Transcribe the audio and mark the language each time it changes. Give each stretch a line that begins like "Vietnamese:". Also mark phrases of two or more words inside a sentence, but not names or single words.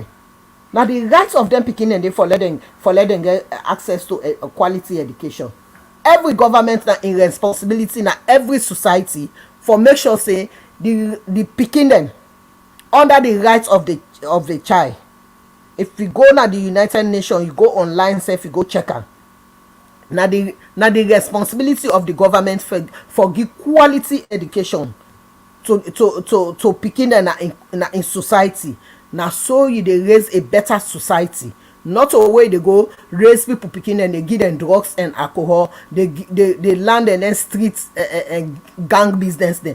Nigerian Pidgin: Now the rights of them picking and they for let them get access to a quality education. Every government now in responsibility now every society for make sure say the pikin them under the rights of the child. If we go na the United Nations, you go online sef, you go check am. Na the responsibility of the government for give quality education to pikin dem in society. Na so you dey raise a better society, not a way dey go raise people pikin dem dey give dem drugs and alcohol, dey land and then street gang business dem.